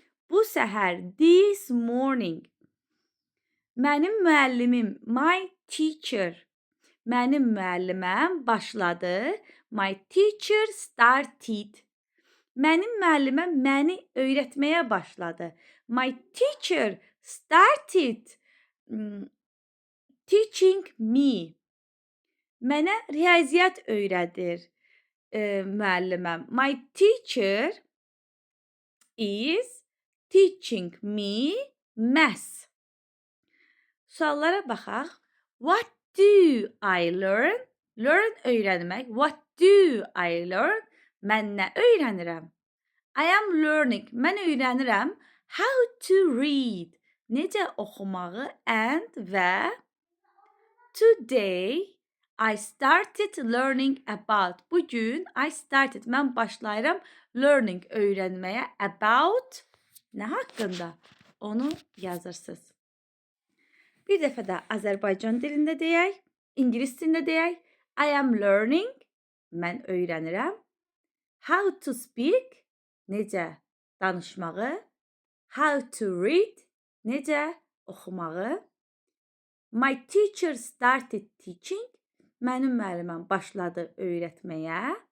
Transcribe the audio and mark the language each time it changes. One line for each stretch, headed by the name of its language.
Azerbaijani: Bu səhər,
English: this morning.
Azerbaijani: Mənim müəllimim,
English: my teacher.
Azerbaijani: Mənim müəlliməm başladı.
English: My teacher started.
Azerbaijani: Mənim müəlliməm məni öyrətməyə başladı.
English: My teacher started teaching me.
Azerbaijani: Mənə riyaziyyat öyrədir müəlliməm.
English: My teacher is teaching me math.
Azerbaijani: Suallara baxaq.
English: What do I learn? Learn
Azerbaijani: öyrənmək.
English: What do I learn?
Azerbaijani: Mən nə öyrənirəm?
English: I am learning.
Azerbaijani: Mən öyrənirəm.
English: How to read.
Azerbaijani: Necə oxumağı
English: and
Azerbaijani: və
English: today I started learning about.
Azerbaijani: Bugün
English: I started.
Azerbaijani: Mən başlayıram
English: learning
Azerbaijani: öyrənməyə. About nə haqqında? Onu yazırsınız. Bir dəfə də Azərbaycan dilində deyək, İngilis dilində deyək.
English: I am learning.
Azerbaijani: Mən öyrənirəm.
English: How to speak.
Azerbaijani: Necə danışmağı.
English: How to read.
Azerbaijani: Necə oxumağı.
English: My teacher started teaching.
Azerbaijani: Mənim müəlliməm başladı öyrətməyə.